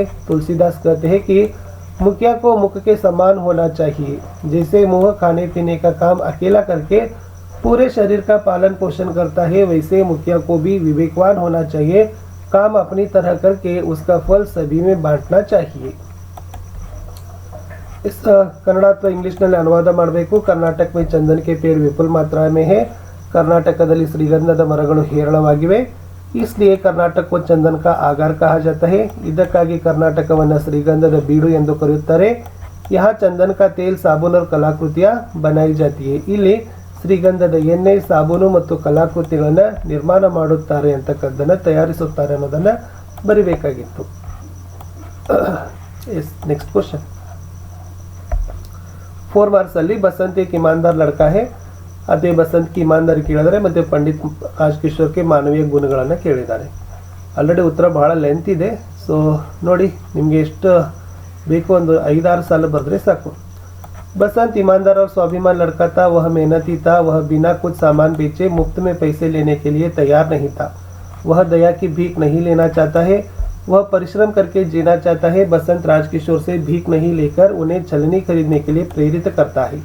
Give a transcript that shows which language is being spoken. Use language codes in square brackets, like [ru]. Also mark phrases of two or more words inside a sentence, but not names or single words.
[hi] तुलसीदास कहते हैं कि मुखिया को मुख के समान होना चाहिए। जैसे मुँह खाने पीने का काम अकेला करके पूरे शरीर का पालन पोषण करता है, वैसे मुखिया को भी विवेकवान होना चाहिए। काम अपनी तरह करके उसका फल सभी में बांटना चाहिए। इस कन्नड़ [kn] ಅಥವಾ ಇಂಗ್ಲಿಷ್ನಲ್ಲಿ ಅನುವಾದ ಮಾಡಬೇಕು। [hi] ಕರ್ನಾಟಕ में चंदन के पेड़ विपुल मात्रा में है। [kn] कर्नाटकದಲ್ಲಿ ಶ್ರೀಗಂಧದ ಮರಗಳು ಹೇರಳವಾಗಿವೆ, [hi] इसलिए कर्नाटक को चंदन का आगार कहा जाता है। [kn] ಇದಕ್ಕಾಗಿ ಕರ್ನಾಟಕವನ್ನು ಶ್ರೀಗಂಧದ ಬೀಡು ಎಂದು ಕರೆಯುತ್ತಾರೆ। [hi] यहाँ चंदन का तेल साबुन और कलाकृतियां बनाई जाती है। [kn] ಇಲ್ಲಿ ಶ್ರೀಗಂಧದ ಎಣ್ಣೆ, ಸಾಬೂನು ಮತ್ತು ಕಲಾಕೃತಿಗಳನ್ನು ನಿರ್ಮಾಣ ಮಾಡುತ್ತಾರೆ ಅಂತಕ್ಕದ್ದನ್ನು ತಯಾರಿಸುತ್ತಾರೆ ಅನ್ನೋದನ್ನು ಬರಿಬೇಕಾಗಿತ್ತು। [en] next question 4 marks [kn] ಅಲ್ಲಿ [hi] बसंत एक ईमानदार लड़का है [kn] ಅದೇ [hi] बसंत की ईमानदारी [kn] ಕೇಳಿದರೆ ಮತ್ತೆ ಪಂಡಿತ್ ರಾಜಕಿಶೋರ್ ಕೆ ಮಾನವೀಯ ಗುಣಗಳನ್ನು ಕೇಳಿದ್ದಾರೆ। ಆಲ್ರೆಡಿ ಉತ್ತರ ಬಹಳ ಲೆಂತ್ ಇದೆ, ಸೊ ನೋಡಿ ನಿಮಗೆ ಎಷ್ಟು ಬೇಕು ಒಂದು 5-6 ಸಾಲ ಬರೆದ್ರೆ ಸಾಕು। [hi] बसंत ईमानदार और स्वाभिमान लड़का था। वह मेहनती था। वह बिना कुछ सामान बेचे मुफ्त में पैसे लेने के लिए तैयार नहीं था। वह दया की भीख नहीं लेना चाहता है। वह परिश्रम करके जीना चाहता है। बसंत राजकिशोर से भीख नहीं लेकर उन्हें छलनी खरीदने के लिए प्रेरित करता है।